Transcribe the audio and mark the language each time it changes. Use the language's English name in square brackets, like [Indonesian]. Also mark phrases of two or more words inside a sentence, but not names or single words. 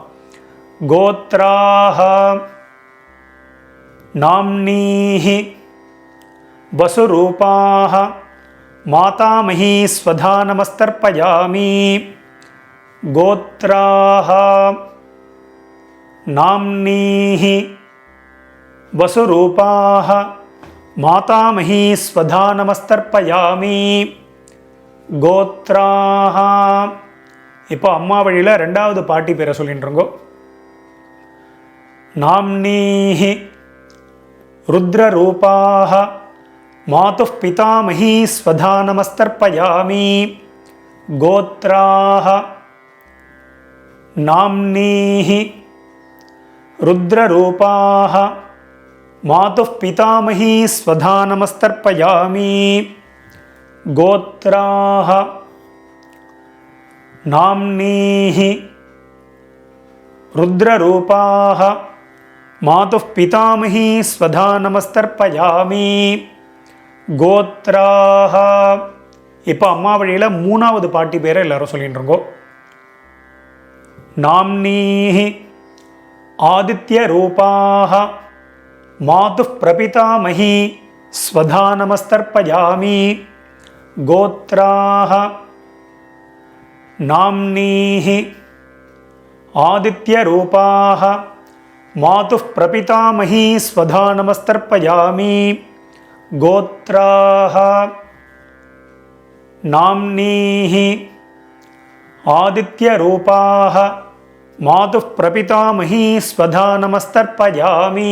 [Sanskrit] கோத்ராः நாம்னீஹி வசுரூபாः மாதாமஹி ஸ்வதா நமஸ்தர்ப்பயாமி கோத்ராः நாம்னீஹி வசுரூபாः மாதாமஹி ஸ்வதா நமஸ்தர்ப்பயாமி கோத்ராः. [Tamil] இப்போ அம்மா வழியில் ரெண்டாவது பாட்டி பேரை சொல்லிட்டு இருக்கோ. [Sanskrit] நாம்னீஹி रुद्ररूपाः मातुः पितामही स्वधा नमस्तर्पयामि गोत्राः नाम्नीहि रुद्ररूपाः मातुः पितामही स्वधा नमस्तर्पयामि गोत्राः नाम्नीहि रुद्ररूपाः मातुः पितामही स्वधा नमस्तर्पयामि गोत्राः. [Tamil] இப்போ அம்மா வழியில் மூணாவது பாட்டி பேரை எல்லாரும் சொல்லிட்டு இருக்கோம். [Sanskrit] नाम्नीहि आदित्यरूपाः मातुः प्रपितामही स्वधा नमस्तर्पयामि கோத்ராஹ நாம்னீஹி ஆதித்யரூபாஹ மாதுः பிரபிதாமஹி ஸ்வதா நமஸ்தர்ப்பயாமி. கோத்ராஹ நாம்னீஹி ஆதித்யரூபாஹ மாதுः பிரபிதாமஹி ஸ்வதா நமஸ்தர்ப்பயாமி.